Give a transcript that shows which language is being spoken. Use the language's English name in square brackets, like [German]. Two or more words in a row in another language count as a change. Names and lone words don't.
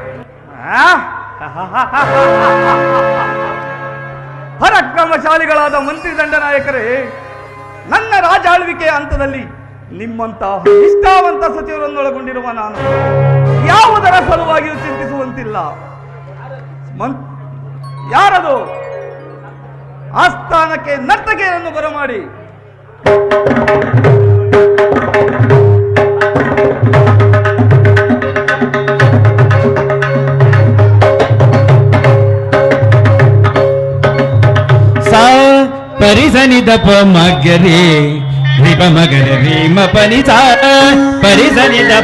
[Kannada] ಪರಾಕ್ರಮಶಾಲಿಗಳಾದ ಮಂತ್ರಿ ದಂಡನಾಯಕರೇ, ನನ್ನ ರಾಜಾಳ್ವಿಕೆಯ ಹಂತದಲ್ಲಿ ನಿಮ್ಮಂತಹ ನಿಷ್ಠಾವಂತ ಸಚಿವರನ್ನೊಳಗೊಂಡಿರುವ ನಾನು ಯಾವುದರ ಸಲುವಾಗಿಯೂ ಚಿಂತಿಸುವಂತಿಲ್ಲ. ಯಾರದು ಆಸ್ಥಾನಕ್ಕೆ ನರ್ತಕಿಯರನ್ನು ಬರಮಾಡಿ. ಪರಿಸನಿ ದಪ ಮಗರಿ ರಿಪ ಮಗರಿ ರೀಮ ಪನಿಸ ಪರಿಸನಿ ದಪ